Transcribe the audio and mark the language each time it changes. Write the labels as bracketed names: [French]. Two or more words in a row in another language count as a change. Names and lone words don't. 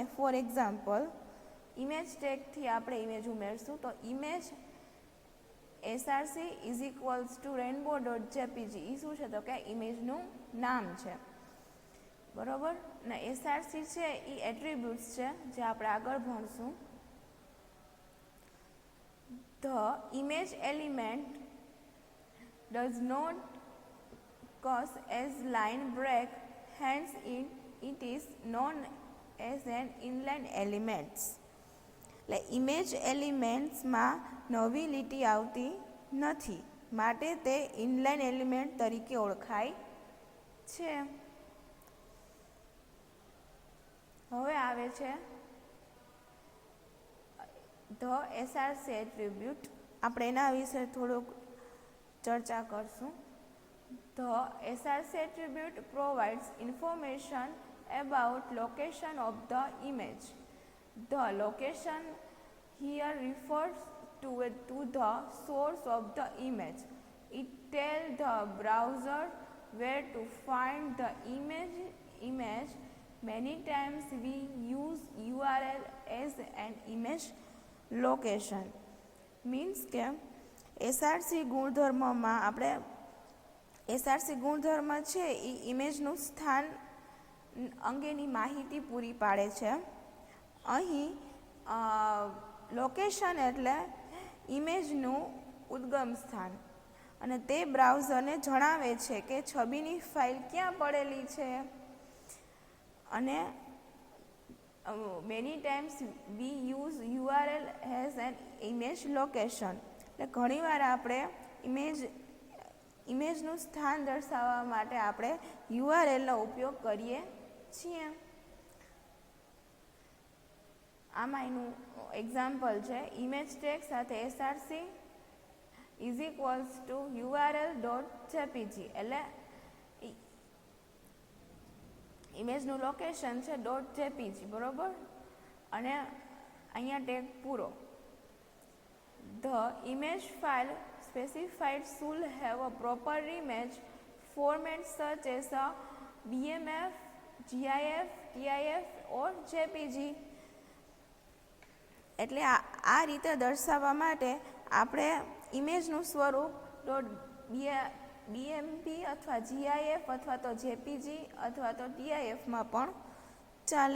[English] for example, [Gujarati] ઇમેજ ટેગથી આપણે ઇમેજ ઉમેરશું તો ઇમેજ src [English] is equals to [Gujarati] rainbow.jpg. એ શું છે તો કે ઇમેજનું નામ છે, બરાબર ને. src છે એ એટ્રીબ્યુટ્સ છે જે આપણે આગળ ભણશું. [English] The image element does not cause as line break, hence it is known as an inline elements. [Gujarati] એટલે ઇમેજ એલિમેન્ટ્સમાં નવી લીટી આવતી નથી, માટે તે ઇનલાઇન એલિમેન્ટ તરીકે ઓળખાય છે. હવે આવે છે [English] the src attribute. [Gujarati] આપણે એના વિશે થોડુંક ચર્ચા કરશું. [English] The src attribute provides information about location of the image. The location here refers to the source of the image. It tells the browser where to find the image. Many times we use URL as an image લોકેશન. [Gujarati] મીન્સ કે એસઆરસી ગુણધર્મમાં આપણે એસઆરસી ગુણધર્મ છે એ ઇમેજનું સ્થાન અંગેની માહિતી પૂરી પાડે છે. અહીં લોકેશન એટલે ઇમેજનું ઉદ્ગમ સ્થાન, અને તે બ્રાઉઝરને જણાવે છે કે છબીની ફાઇલ ક્યાં પડેલી છે. [English] અને many times we use URL as an image location. [Gujarati] એટલે ઘણીવાર આપણે ઇમેજનું સ્થાન દર્શાવવા માટે આપણે URLનો ઉપયોગ કરીએ છીએ. આમાં એનું એક્ઝામ્પલ છે ઇમેજ ટેગ સાથે src [English] is equals to [Gujarati] url.jpg. એટલે ઇમેજનું લોકેશન છે .jpg, બરાબર, અને અહીંયા ટેગ પૂરો. [English] The image file specified should have a proper image format such as a BMF, GIF, TIF or JPG. [Gujarati] એટલે આ રીતે દર્શાવવા માટે આપણે ઇમેજનું સ્વરૂપ BMP અથવા GIF અથવા તો JPG અથવા તો TIFમાં પણ ચાલે.